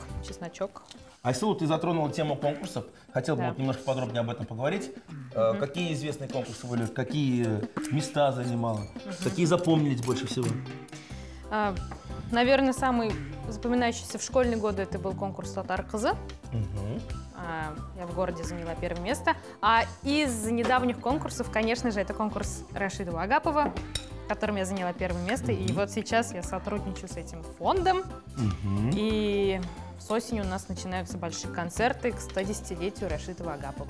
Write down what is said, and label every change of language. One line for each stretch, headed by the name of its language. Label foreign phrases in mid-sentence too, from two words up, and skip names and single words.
Russian: Айсула, ты затронула тему конкурсов. Хотел бы вот немножко подробнее об этом поговорить. Какие известные конкурсы были, какие места занимала, какие запомнились больше всего? Наверное, самый запоминающийся в школьные годы это был конкурс «Татар кызы». Я в городе заняла первое место. А из недавних конкурсов, конечно же, это конкурс Рашида Вагапова, в котором я заняла первое место. И вот сейчас я сотрудничаю с этим фондом. И с осени у нас начинаются большие концерты к 110-летию Рашида Вагапова.